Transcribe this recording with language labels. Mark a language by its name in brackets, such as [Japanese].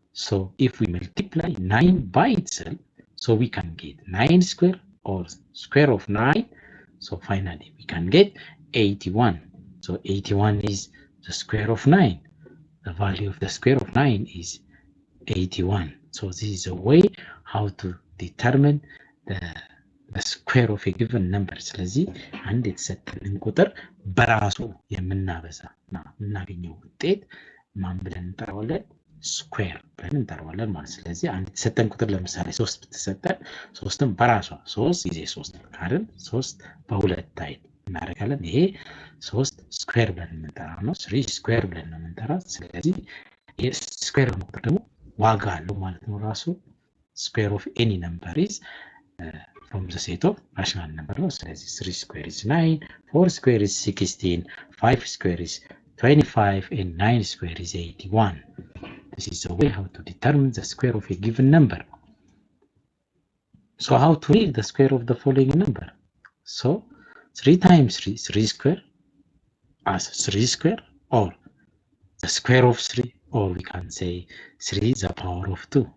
[English] So if we multiply 9 by itself, so we can get 9 square or square of 9. So finally we can get 81. So 81 is the square of 9. The value of the square of 9 is 81. So this is a way how to determine the square of a given number [Amharic] ስለዚህ አንድ የተሰጠንን ቁጥር በራሱ የምናበዛና የምናገኘው ውጤት ማን ብለን እንጠራዋለን? ስኩዌር ብለን እንጠራዋለን ማለት። ስለዚህ አንድ የተሰጠን ቁጥር ለምሳሌ 3 ብትሰጠን 3ን በራሷ 3 ጊዜ 3 ካልን 3 በሁለት አይን እናደርጋለን። ይሄ 3 ስኩዌር ብለን የምንጠራው ነው። 3 ስኩዌር ብለን ነው የምንጠራው። ስለዚህ ይሄ ስኩዌር ቁጥር ደግሞ ዋጋ አለው ማለት ነው። ራሱ ስኩዌር ኦፍ ኤኒ ነምበር ኢዝ [English] from the set of rational number [Amharic] ነው። ስለዚህ [English] 3 square is 9, 4 square is 16, 5 square is 25 and 9 square is 81. This is the way how to determine the square of a given number. So how to read the square of the following number? So 3 times 3, 3 square as 3 square or the square of 3, or we can say 3 is the power of 2.